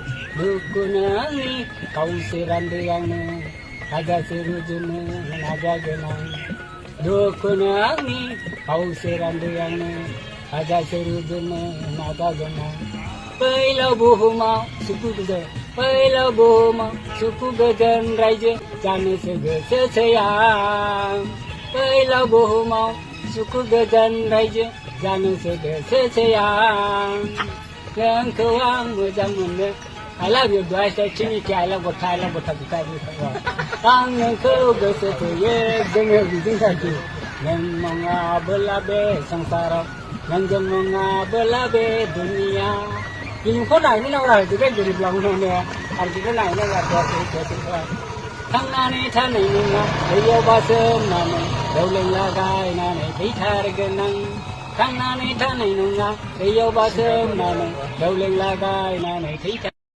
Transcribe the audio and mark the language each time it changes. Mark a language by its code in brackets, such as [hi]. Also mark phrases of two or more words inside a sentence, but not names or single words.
[brx] दुखु नोंनि खावसे रानदो आंनो हाजासे रुजुनो नाजागोन आं दुखु नोंनि खावसे रानदो आंनो हाजासे रुजुनो नाजागोन आं फैलाव बुहुमाव सुखु गोजोन फैलाव बुहुमाव सुखु गोजोन रायजो जानोसो गोसोसै आं फैलाव बुहुमाव सुखु गोजोन रायजो जानोसो गोसोसै आं नोंखौ आं मोजां मोनो [en] I love you guys I think I love what I love [brx] what आं नोंखौ गोसो थोयो जोङो बिदिनो नों नङाबोला बे संसाराव नोंजों नङाबोला बे दुनिया बिनिखौ नायनो नांगौ आरो गोरिबलांनो आरो बेखौ नायनो नांगौ थांनानै थानाय नङा दैयाव बासोमनानै दावलें लागायनानै थैथारगोन आं थांनानै थानाय नङा दैयाव बासोमनानै दावलें लागायनानै थैथार